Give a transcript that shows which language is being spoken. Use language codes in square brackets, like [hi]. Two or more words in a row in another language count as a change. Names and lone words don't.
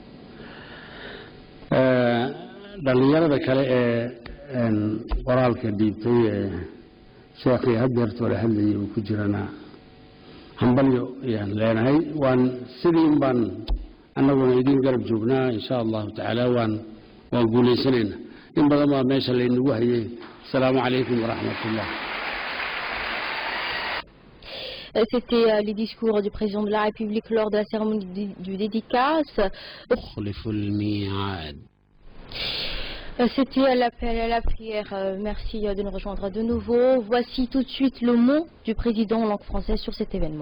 [so] dhalinyarada kale ee qoraalka dhiibtay sheekhi hadeerto la hadlayay uu ku jirana hambalyo ayaan leenahay waan sidii baan annaguna idin garab joognaa [ar] إن شاء الله تعالى [so] waan guuleysanayna in badan baa meesha laynagu hayay [ar] السلام عليكم ورحمة الله. [fr] C'était les discours du président de la République lors de la cérémonie du dédicace. C'était l'appel à la prière. Merci de nous rejoindre de nouveau. Voici tout de suite le mot du président en langue française sur cet événement.